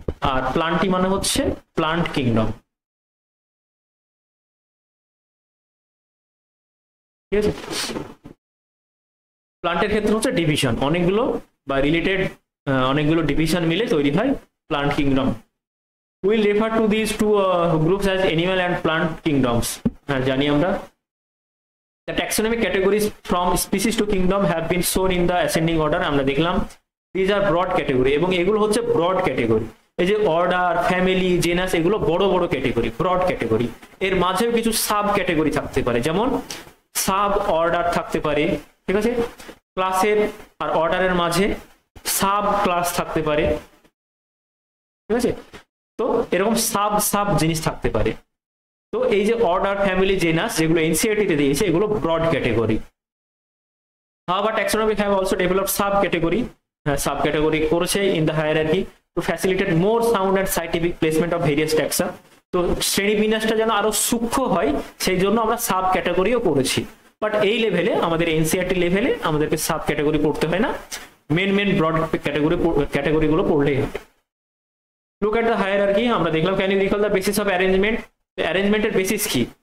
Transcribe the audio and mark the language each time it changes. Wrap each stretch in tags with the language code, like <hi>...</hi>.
<bn>আর plenty মানে হচ্ছে plant kingdom, ঠিক আছে। প্লান্টের ক্ষেত্রে হচ্ছে ডিভিশন, অনেকগুলো বা রিলেটেড অনেকগুলো ডিভিশন মিলে তৈরি হয় plant kingdom.</bn> <en>Will refer to this two groups as animal and plant kingdoms.</en> <bn>হ্যাঁ, জানি আমরা।</bn> <en>The taxonomic categories from species to kingdom have been shown in the ascending order.</en> <bn>আমরা দেখলাম</bn> <en>these are broad category</en> <bn>এবং এগুলো হচ্ছে broad category. এই যে অর্ডার, ফ্যামিলি, জেনাস এগুলো বড় বড় ক্যাটেগরি, ব্রড ক্যাটেগরি। এর মাঝেও কিছু সাব ক্যাটেগরি থাকতে পারে, যেমন সাব অর্ডার থাকতে পারে, ঠিক আছে। ক্লাসের আর অর্ডারের মাঝে সাব ক্লাস থাকতে পারে, ঠিক আছে। তো এরকম সাব সাব জিনিস থাকতে পারে। তো এই যে অর্ডার, ফ্যামিলি, জেনাস যেগুলো এনসিইআরটি দিয়েছে এগুলো broad category.</bn> <en>However, taxonomy have also developed sub-category, sub-category</en> <bn>করেছে</bn> <en>in the hierarchy to facilitate more sound and scientific placement of various taxa.</en> <bn>তো শ্রেণীবিন্যাসটা যেন আরো সূক্ষ্ম হয় সেই জন্য আমরা সাব ক্যাটাগরিও করেছি। বাট এই লেভেলে আমাদের এনসিইআরটি লেভেলে আমাদেরকে সাব ক্যাটাগরি পড়তে হয় না, মেন ব্রড ক্যাটাগরিগুলো পড়লেই হবে।</bn> <en>Look at the hierarchy,</en> <bn>আমরা দেখলাম</bn> <en>Can you recall the basis of arrangement.</en> <bn>অ্যারেঞ্জমেন্টের basis কি?</bn>